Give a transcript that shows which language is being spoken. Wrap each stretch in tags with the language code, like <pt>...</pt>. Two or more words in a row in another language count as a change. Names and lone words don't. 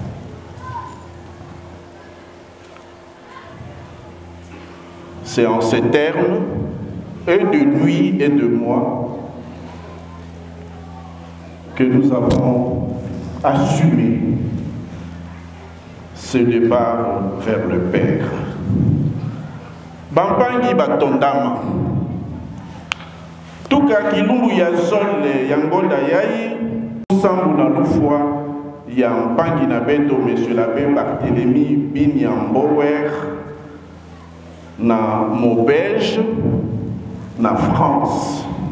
<fr>C'est en ces termes, et de lui et de moi, que nous avons assumé ce départ vers le Père.</fr> <ktu>Bampangi batondama. Tuka kilungu ya zole yangonda yai, sambu na lufwa ya mpangi na beto</ktu> <fr>Monsieur l'abbé</fr> <ktu>Barthélemy Bigna Mbower na Maubeuge na France.</ktu>